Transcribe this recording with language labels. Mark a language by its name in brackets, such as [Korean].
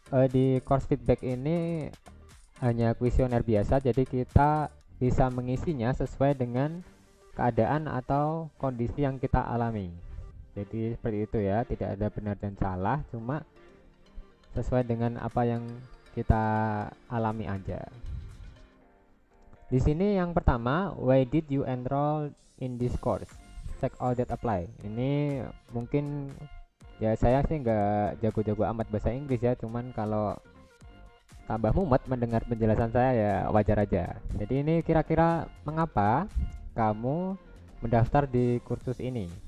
[Indonesian] Di course feedback ini hanya kuesioner biasa, jadi kita bisa mengisinya sesuai dengan keadaan atau kondisi yang kita alami. Jadi seperti itu ya, tidak ada benar dan salah, cuma sesuai dengan apa yang kita alami aja. [English] Di sini yang pertama, why did you enroll in this course? Check all that apply. [Indonesian] Ini mungkin ya, saya sih nggak jago-jago amat bahasa Inggris ya, cuman kalau tambah mumet mendengar penjelasan saya ya wajar aja. Jadi ini kira-kira mengapa kamu mendaftar di kursus ini?